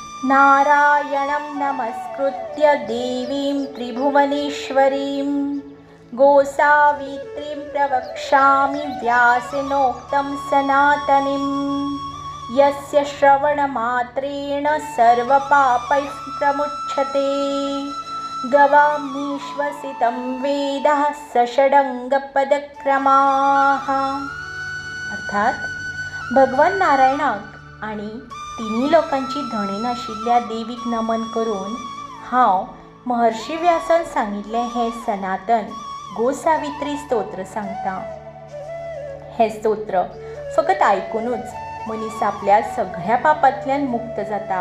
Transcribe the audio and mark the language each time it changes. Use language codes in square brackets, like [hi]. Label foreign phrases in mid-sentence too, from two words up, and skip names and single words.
[sa] नारायणं नमस्कृत्य देवीं त्रिभुवनेश्वरीं गोसावित्रीं प्रवक्ष्यामि व्यासेनोक्तं सनातनीं यस्य श्रवणमात्रेण सर्वपापैः प्रमुच्यते। गवां निश्वसितं वेदः सषडंगपदक्रमाः। [kok] अर्थात भगवान नारायणाक आणि तिन्ही लोकांची धणीन आशिल्ल्या देवीक नमन करून हांव महर्षी व्यासान सांगिल्लें हें सनातन गोसावित्री स्तोत्र सांगता। हें स्तोत्र फकत आयकूनच मनीस आपल्या सगळ्या पापांतल्यान मुक्त जाता।